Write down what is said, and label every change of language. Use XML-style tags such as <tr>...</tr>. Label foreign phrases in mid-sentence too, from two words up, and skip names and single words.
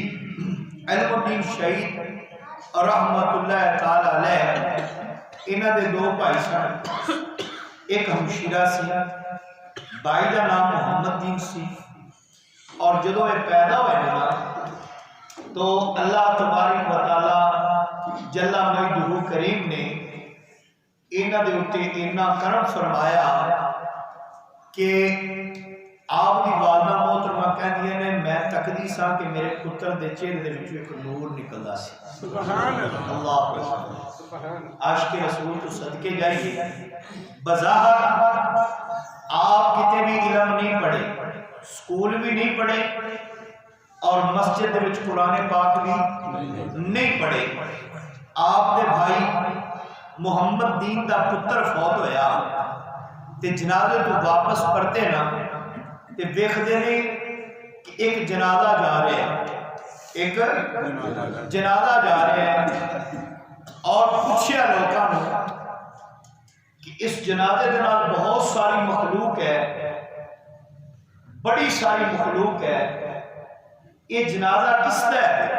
<pa>علم الدین شہید</pa> <ar>رحمت اللہ تعالی علیہ</ar> <pa>انہاں دے 2 بھائی سن. ایک ہمشیرہ سی، بھائی دا نام محمد دین سی اور جدو یہ پیدا ہوئے نا تو</pa> <ar>اللہ تبارک و تعالی جل مجدہ کریم</ar> <pa>نے انہاں دے اوتے اتنا کرم فرمایا کہ آپ کی والدہ محترمہ کہندی نے میں تکدی سا کہ میرے پتر دے چہرے دے وچوں ایک نور نکلدا سی. سبحان اللہ سبحان عاشق رسول تو صدقے جائیے. بظاہر آپ کتے بھی علم نہیں پڑھے, سکول بھی نہیں پڑھے اور مسجد دے وچ قرآن پاک بھی نہیں پڑھے. آپ دے بھائی محمد دین دا پتر فوت ہویا تے جنازے تو واپس پرتے نا تے ویکھدے نے کہ ایک جنازہ جا رہا ہے, ایک جنازہ جا رہا ہے اور پوچھیا لوگوں نے کہ اس جنازے کے نال بہت ساری مخلوق ہے, بڑی ساری مخلوق ہے, یہ جنازہ کس کا ہے؟</pa>